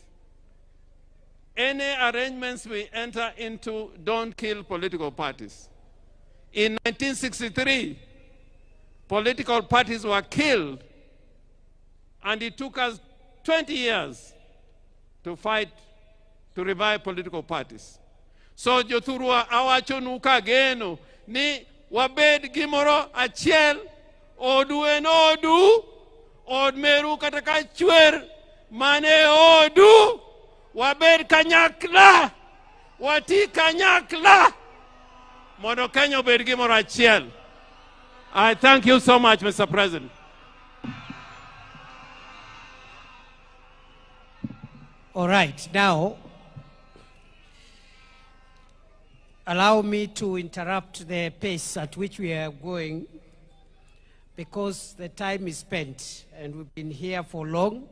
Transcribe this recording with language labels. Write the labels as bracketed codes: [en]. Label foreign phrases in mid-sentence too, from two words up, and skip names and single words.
[en] Any arrangements we enter into don't kill political parties. In 1963, political parties were killed, and it took us 20 years to fight to revive political parties. [luo] So jothurwa awachonuka geno ni wabed gimoro achiel odu en odu od meru kataka chwer mane odu wabed kanyakla wati kanyakla mondo Kenya obed gimoro achiel. [en] I thank you so much, Mr. President. All right, now, allow me to interrupt the pace at which we are going, because the time is spent and we've been here for long.